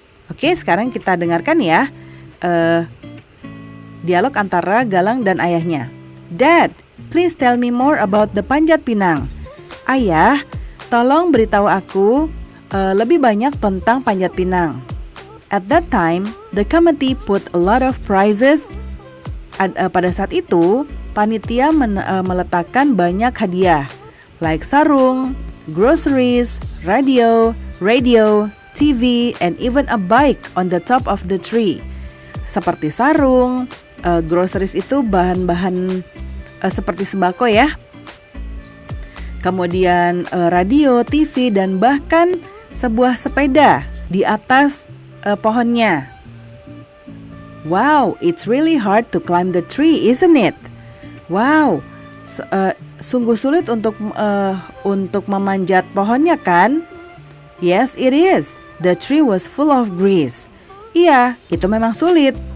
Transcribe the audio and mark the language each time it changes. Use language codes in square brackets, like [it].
[id] Oke, sekarang kita dengarkan ya dialog antara Galang dan ayahnya. [en] Dad, please tell me more about the Panjat Pinang. [id] Ayah, tolong beritahu aku lebih banyak tentang Panjat Pinang. [en] At that time, the committee put a lot of prizes. [id] Pada saat itu, panitia meletakkan banyak hadiah, [en] like sarung, groceries, radio, TV, and even a bike on the top of the tree. [id] Seperti sarung, groceries itu bahan-bahan seperti sembako ya. Kemudian radio, TV, dan bahkan sebuah sepeda di atas pohonnya. [en] Wow, it's really hard to climb the tree, isn't it? [id] Wow, sungguh sulit untuk memanjat pohonnya kan? [en] Yes, it is. The tree was full of grease. [id] Iya, itu memang sulit.